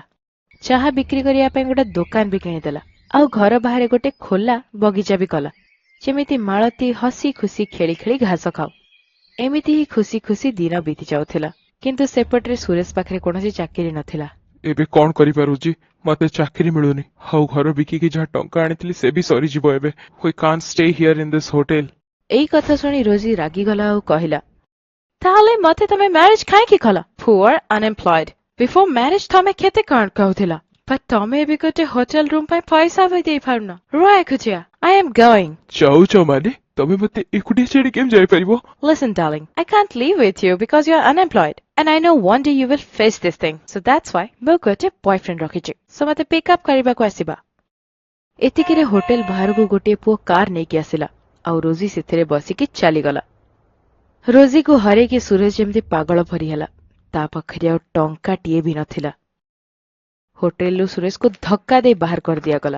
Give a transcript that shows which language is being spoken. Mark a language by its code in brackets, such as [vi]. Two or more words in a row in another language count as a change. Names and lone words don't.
[or] ଚାହା ବିକ୍ରି କରିବା ପାଇଁ ଗୋଟେ ଦୋକାନ ବି କିଣିଦେଲା ଆଉ ଘର ବାହାରେ ଗୋଟେ ଖୋଲା ବଗିଚା ବି କଲା, ଯେମିତି ମାଳତୀ ହସି ଖୁସି ଖେଳି ଖେଳି ଘାସ ଖାଉ। ଏମିତି ହିଁ ଖୁସି ଖୁସି ଦିନ ବିତି ଯାଉଥିଲା। କିନ୍ତୁ ସେପଟରେ ସୁରେଶ ପାଖରେ କୌଣସି ଚାକିରି ନଥିଲା। ଏବେ କଣ କରିପାରୁଛି? ମତେ ଚାକିରି ମିଳୁନି ଆଉ ଘର ବିକିକି ଯାହା ଟଙ୍କା ଆଣିଥିଲି ସେ ବି ସରିଯିବ ଏବେ। [en] We can't stay here in this hotel. [or] ଏଇ କଥା ଶୁଣି ରୋଜି ରାଗିଗଲା ଆଉ କହିଲା, ତାହେଲେ ମତେ ତମେ ମ୍ୟାରେଜ କାହିଁକି କଲ? ପୁଅର ଅନଏମ୍ପ୍ଲଏଡ। [en] before marriage [or] ତମେ କେତେ କଣ କହୁଥିଲ? But ତମେ ଏବେ ଗୋଟେ [en] hotel room [or] ପାଇଁ ପଇସା ବି ଦେଇପାରୁନ। ରୁହ ଏକୁଟିଆ। [en] I am going. [or] ଯାଉଛ ମାନେ ତମେ ମତେ ଏକୁଟିଆ ଛାଡି କେମିତି ଯାଇପାରିବ? [en] Listen, darling, I can't live with you because you're unemployed. And I know one day you will face this thing. So that's why [or] ମୁଁ ଗୋଟେ boyfriend ରଖିଛି. So ମତେ [en] pick up [or] କରିବାକୁ ଆସିବା। ଏତିକିରେ ହୋଟେଲ ବାହାରକୁ ଗୋଟିଏ ପୁଅ କାର ନେଇକି ଆସିଲା ଆଉ ରୋଜି ସେଥିରେ ବସିକି ଚାଲିଗଲା। ରୋଜିକୁ ହରେଇକି ସୁରେଶ ଯେମିତି ପାଗଳ ପରି ହେଲା। ତା ପାଖରେ ଆଉ ଟଙ୍କାଟିଏ ବି ନଥିଲା। ହୋଟେଲରୁ ସୁରେଶକୁ ଧକ୍କା ଦେଇ ବାହାର କରିଦିଆଗଲା।